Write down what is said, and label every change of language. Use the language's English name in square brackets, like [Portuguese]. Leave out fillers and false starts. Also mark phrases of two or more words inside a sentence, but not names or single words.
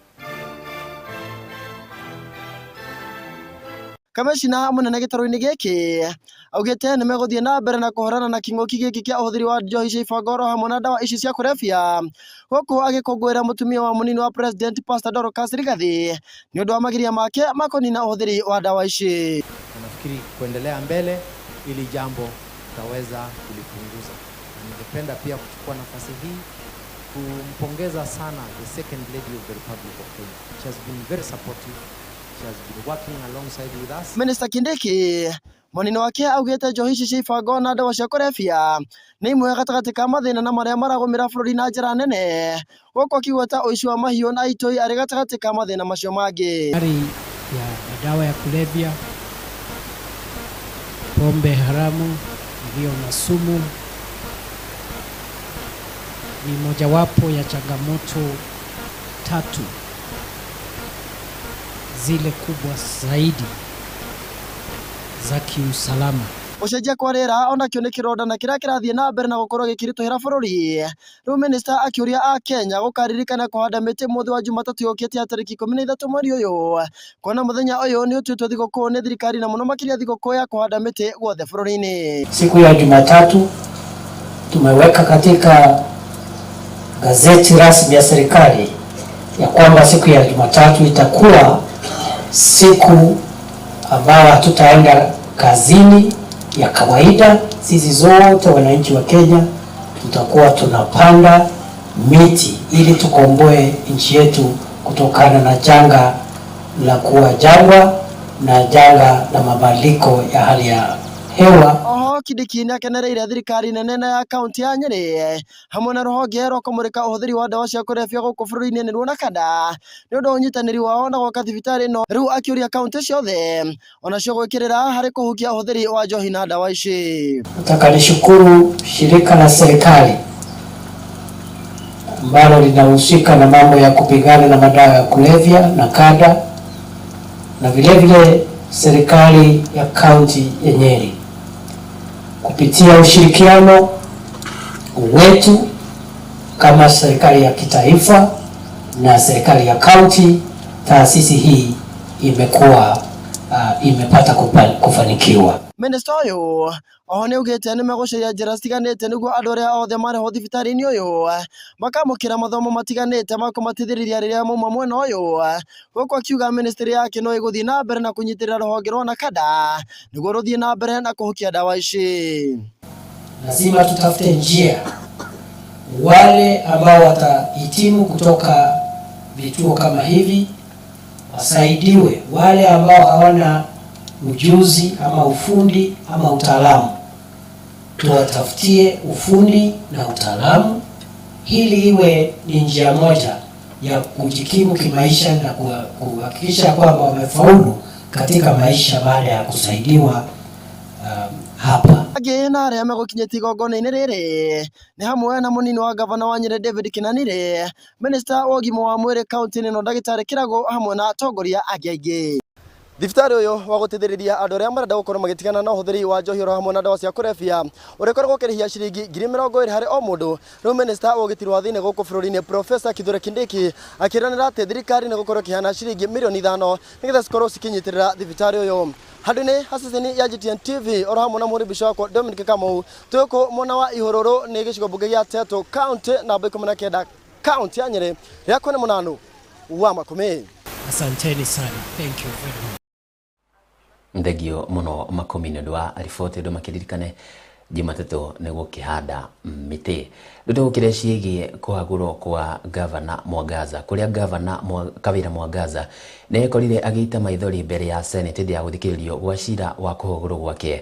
[Kikuyu] Kamishina mũnene gĩtarũ-inĩ gĩkĩ augĩte nĩ megũthiĩ na mbere na kũhũrana na kĩng'ũki gĩkĩ kĩa ũhũthĩri wa njohi cia ibango hamwe na ndawa ici cia kũrebia, gũkũ agĩkũngũĩra mũtumia wa mũnini wa President Pastor Dorcas Rigathi nĩ ũndũ wa magiria make ma kũnina ũhũthĩri wa ndawa ici. [Swahili] Nafikiri kuendelea mbele ili jambo tutaweza kulipunguza. Ningependa pia kuchukua nafasi hii kumpongeza sana [English] the second lady of the Republic of Kenya. She has been very supportive. She has been working alongside with us. [Kikuyu] Minister Kindiki mũnini wake augĩte njohi ici cia ibango na ndawa cia kũrebia nĩ imwe gatagatĩ ka mathĩna na marĩa maragũmĩra bũrũri na njĩra nene, gũkũ akiuga ta ũici wa mahiũ na itoi arĩ gatagatĩ ka mathĩna macio mangĩ. [Swahili] Hali ya madawa ya kulevya, pombe haramu iliyo na sumu ni mojawapo ya changamoto tatu zile kubwa zaidi za kiusalama. [Kikuyu] Gũcenjia kwa rĩera onakĩo nĩ kĩronda na kĩrĩa kĩrathiĩ na mbere na gũkorwo gĩkĩritũhĩra bũrũri. Rĩu Minister akĩũria a Kenya gũkaririkana kũhanda mĩtĩ mũthĩ wa Jumatatũ yũkĩte tarĩki 13 mweri ũyũ, kuona mũthenya ũyũ nĩ ũtuĩtwo thigũkũ nĩ thirikari na mũno makĩria thigũkũ ya kũhanda mĩtĩ guothe bũrũri-inĩ. [Swahili] Siku ya Jumatatu tumeweka katika gazeti rasmi ya serikali ya kwamba siku ya Jumatatu itakuwa siku ambao hatutaenda kazini ya kawaida. Sisi zote wananchi wa Kenya tutakuwa tunapanda miti ili tukomboe nchi yetu kutokana na janga la kuwa jangwa na janga la mabadiliko ya hali ya hewa. [Kikuyu] Kindiki nĩ akenereire thirikari nene ya kaunti ya Nyeri hamwe na rũhonge rwa kũmũrĩka ũhũthĩri wa ndawa cia kũrebia gũkũ bũrũri-inĩ nĩruo NACADA nĩ ũndũ wa ũnyitanĩri wao na gwaka thibitarĩ ĩno. Rĩu akĩũria kaunti ciothe onacio gwĩkĩrĩra harĩ kũhukia ũhũthĩri wa njohi na ndawa ici. [Swahili] Nataka nishukuru shirika la serikali ambalo linahusika na mambo ya kupigana na madawa ya kulevya NACADA, na vile serikali ya kaunti ya Nyeri kupitia ushirikiano wetu kama serikali ya kitaifa na serikali ya kaunti. Taasisi hii imepata kufanikiwa. [Kikuyu] Minister ũyũ oho nĩ augĩte nĩ megũcaria njĩra citiganĩte nĩguo andũ arĩa othe marĩho thibitarĩ-inĩ ũyũ makamũkĩra mathomo matiganĩte ma kũmateithĩrĩria rĩrĩa mauma mwena ũyũ, gũkũ akiuga ministry yake no ĩgũthiĩ na mbere na kũnyitĩrĩra rũhonge rwa NACADA nĩguo rũthiĩ na mbere na kũhukia ndawa ici. [Swahili] Lazima tutafute njia wale ambao watahitimu kutoka vituo kama hivi wasaidiwe, wale ambao hawana ujuzi ama ufundi ama utaalamu tuwatafutie ufundi na utaalamu, ili iwe ni njia moja ya kujikimu kimaisha na kuhakikisha kwamba wamefaulu katika maisha baada ya kusaidiwa hapa. [Kikuyu] Agĩ na arĩa megũkinyĩtie igongona-inĩ rĩrĩ nĩ hamwe na mũnini wa gavana wa Nyeri David Kinanire, Minister wa ũgima wa mwĩrĩ kaunti-inĩ ĩno Ndagĩtarĩ Kĩrago hamwe na atongoria angĩ aingĩ. Thibitarĩ ũyũ wa gũteithĩrĩria andũ arĩa marenda gũkorwo magĩtigana na ũhũthĩri wa njohi oro hamwe na ndawa cia kũrebia ũrĩkoragwo ũkĩrĩhia ciringi 20,000 harĩ o mũndũ. Rĩu minista wa ũgitĩri wa thĩinĩ gũkũ bũrũri-inĩ Profesa Kithure Kindiki akĩranĩra atĩ thirikari nĩ gũkorwo ĩkĩheana ciringi mirioni 5 nĩgetha cikorwo cikinyitĩrĩra thibitarĩ ũyũ. Handũ-inĩ ha ceceni ya GTN TV oro hamwe na mũrĩbici wakwa Dominic Kamau twĩkũ mwena wa ihũrũrũ nĩ gĩcigo mbunge gĩa Teto County namba 19 County ya Nyeri rĩakwa nĩ Mũnanu wa Makũmi. [Swahili] Asanteni sana. [English] Thank you very much. [Kikuyu] Ndegio muno Makũmi nĩ ũndũ wa riboti ũndũ makĩririkane Jumatatũ nĩ gũkĩhanda mĩtĩ. Rĩu gũkĩrĩa ciĩgiĩ kũhagũrwo kwa gavana Mwangaza, kũrĩa gavana Kawĩra Mwangaza nĩ ekorire agĩita maithori mbere ya Senate hĩndĩ ya gũthikĩrĩrio gwa cira wa kũhagũrwo gwake.